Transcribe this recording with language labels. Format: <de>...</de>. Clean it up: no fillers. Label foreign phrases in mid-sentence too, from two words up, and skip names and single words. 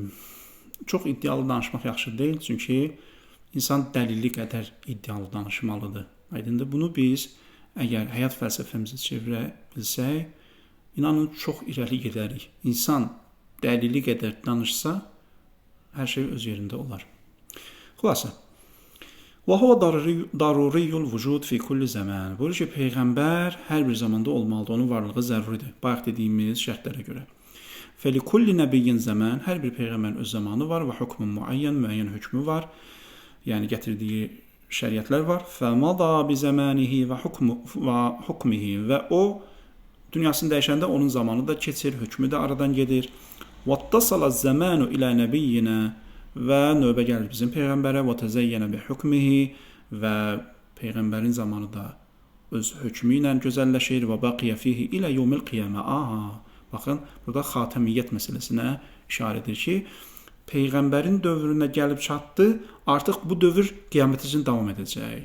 <az>Çox iddialı danışmaq yaxşı deyil, çünki insan dəlilli qədər iddialı danışmalıdır. Aydındır, bunu biz əgər həyat fəlsəfəmizi çevirə bilsək, inanın çox irəli gedərik. İnsan dəlili qədər danışsa, hər şey öz yerində olar. Xülasə,</az> <ar>وَهُوَ ضَرُورِيُّ الْوُجُودِ فِي كُلِّ زَمَانٍ.</ar> <az>Buyurur ki, Peyğəmbər hər bir zamanda olmalıdır, onun varlığı zəruridir. Bayaq dediyimiz şərtlərə görə.</az> <ar>فَلِكُلِّ نَبِيٍّ زَمَانٍ.</ar> <az>Hər bir Peyğəmbərin öz zamanı var və hükmün müəyyən hökmü var. Yəni gətirdiyi şəriətlər var.</az> <ar>فَمَضَى بِزَمَانِهِ وَحُكْمِهِ.</ar> <az>Və o, dünyasını dəyişəndə onun zamanı da keçir, hökmü də aradan gedir.</az> <ar>وَاتَّصَلَ الزَّمَانُ إِلَى نَبِيِّنَا.</ar> <az>Və növbə gəlir bizim Peyğəmbərə və</az> <ar>تزين بحكمه</ar> <az>və Peyğəmbərin zamanı da öz hökmü ilə gözəlləşir və</az> <ar>باقي فيه</ar> <az>ilə</az> <ar>يوم القيامة.</ar> <az>Baxın, burada xatəmiyyət məsələsinə işarə edir ki, Peyğəmbərin dövrünə gəlib çatdı, artıq bu dövr qiyamət üçün davam edəcək.</az>